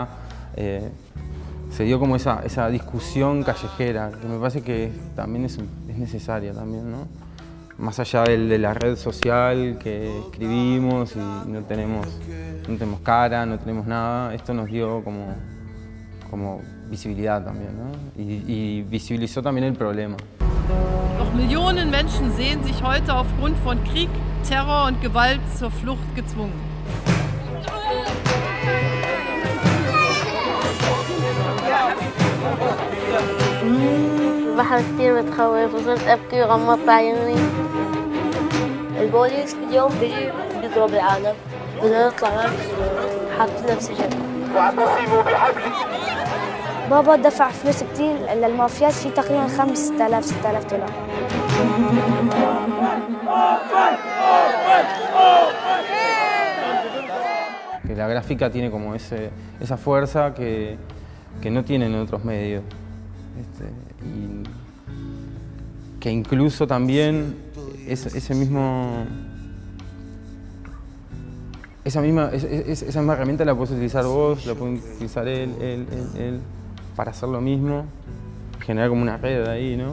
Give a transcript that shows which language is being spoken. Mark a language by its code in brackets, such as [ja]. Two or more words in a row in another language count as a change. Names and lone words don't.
[es] Se dio como esa discusión callejera, que me parece que también es necesaria también, ¿no? Más allá de la red social que escribimos y no tenemos cara, no tenemos nada, esto nos dio como visibilidad también, ¿no? Y visibilizó también el problema. [de] Doch Millionen Menschen sehen sich heute aufgrund von Krieg, Terror und Gewalt zur Flucht gezwungen. [ar] البحر كتير بتخوف وصرت أبكي وغمضت عيوني. البوليس كل يوم بيجي بيضرب العالم بدنا نطلع ما في حاطين بسجن. بابا دفع فلوس كتير للمافيات، شي تقريبا 5000 6000 دولار. [es] Que la gráfica tiene como esa fuerza que no tienen otros medios. Y que incluso también esa misma herramienta la puedes utilizar vos, la puede utilizar él, para hacer lo mismo, generar como una red ahí, ¿no?